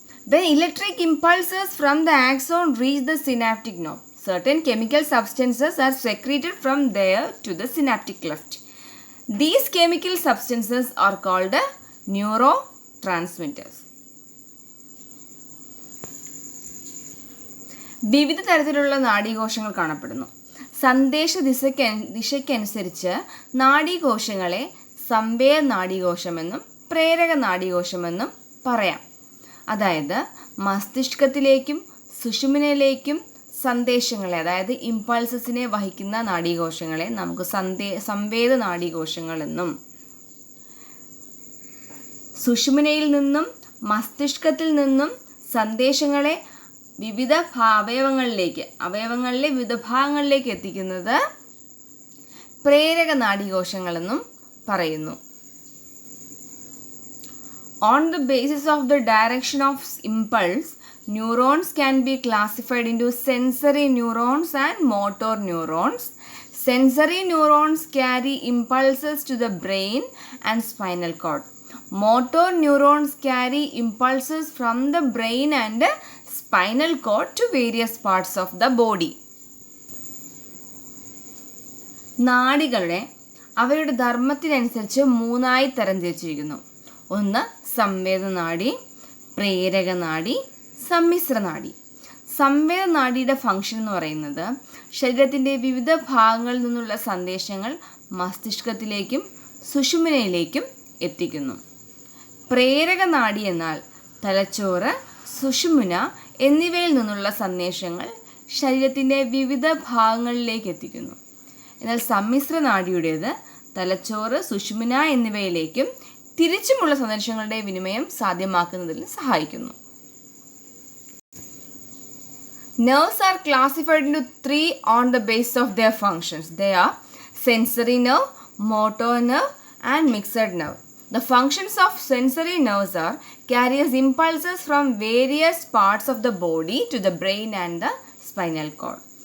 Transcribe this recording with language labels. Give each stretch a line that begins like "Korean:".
English: When electric impulses from the axon reach the synaptic knob, certain chemical substances are secreted from there to the synaptic cleft. These chemical substances are called neurotransmitters.
Malayalam: വിവിധ തരത്തിലുള്ള നാഡീകോശങ്ങൾ കാണപ്പെടുന്നു. സന്ദേശ ദിശയ്ക്കനുസരിച്ച് നാഡീകോശങ്ങളെ സംവേദ നാഡീകോശമെന്നും പ്രേരക നാഡീകോശമെന്നും പറയാം. അതായത് മസ്തിഷ്കത്തിലേക്കും സുഷുമ്നയിലേക്കും സന്ദേശങ്ങളെ, അതായത് ഇമ്പൾസസിനെ വഹിക്കുന്ന നാഡീകോശങ്ങളെ നമുക്ക് സംവേദ നാഡീകോശങ്ങളെന്നും, സുഷുമ്നയിൽ നിന്നും മസ്തിഷ്കത്തിൽ നിന്നും സന്ദേശങ്ങളെ വിവിധ അവയവങ്ങളിലെ വിവിധ ഭാഗങ്ങളിലേക്ക് എത്തിക്കുന്നത് പ്രേരക നാഡീകോശങ്ങളെന്നും പറയുന്നു.
English: On the basis of the direction of impulse, neurons can be classified into sensory neurons and motor neurons. Sensory neurons carry impulses to the brain and spinal cord. Motor neurons carry impulses from the brain and spinal cord to various parts of the body.
Malayalam: നാഡികളെ അവയുടെ ധർമ്മത്തിനനുസരിച്ച് മൂന്നായി തരംതിരിച്ചിരിക്കുന്നു. ഒന്ന് സംവേദനാഡി, പ്രേരകനാഡി, സമ്മിശ്രനാഡി. സംവേദനാഡിയുടെ function എന്ന് പറയുന്നത് ശരീരത്തിൻ്റെ വിവിധ ഭാഗങ്ങളിൽ നിന്നുള്ള സന്ദേശങ്ങൾ മസ്തിഷ്കത്തിലേക്കും സുഷുമ്നയിലേക്കും എത്തിക്കുന്നു. പ്രേരകനാഡി എന്നാൽ തലച്ചോറ്, സുഷുമ്ന എന്നിവയിൽ നിന്നുള്ള സന്ദേശങ്ങൾ ശരീരത്തിൻ്റെ വിവിധ ഭാഗങ്ങളിലേക്ക് എത്തിക്കുന്നു. എന്നാൽ സമ്മിശ്രനാഡിയുടേത് തലച്ചോറ്, സുഷുമ്ന എന്നിവയിലേക്കും തിരിച്ചുമുള്ള സന്ദേശങ്ങളുടെ വിനിമയം സാധ്യമാക്കുന്നതിൽ സഹായിക്കുന്നു.
English: Nerves are classified into three on the basis of their functions. They are sensory nerve, motor nerve and mixed nerve. The functions of sensory nerves are carries impulses from various parts of the body to the brain and the spinal cord.